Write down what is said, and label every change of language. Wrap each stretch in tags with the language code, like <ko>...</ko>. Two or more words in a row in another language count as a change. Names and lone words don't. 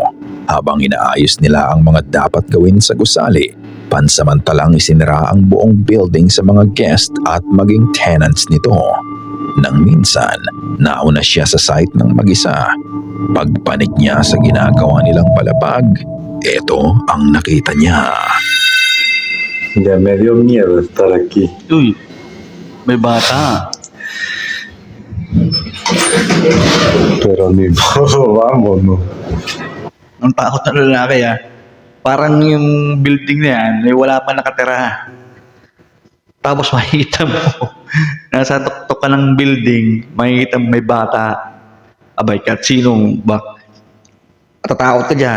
<tl>Habang inaayos nila ang mga dapat gawin sa gusali, pansamantalang isinira ang buong building sa mga guest at maging tenants nito. Nang minsan, nauna siya sa site ng mag-isa. Pagpanik niya sa ginagawa nilang palabag, ito ang nakita niya.</tl> <es>Ya me dio miedo estar aquí.</es> <tl>Uy, may bata.</tl> <es>Pero ni modo, vamos, no.</es> <tl>Ang takot na lalaki Parang yung building na yan, may wala pa nakatira. Tapos makikita mo, nasa tuktok ka ng building, makikita mo may bata. Abay, kahit sinong ba? Tatakot ka dyan.</tl>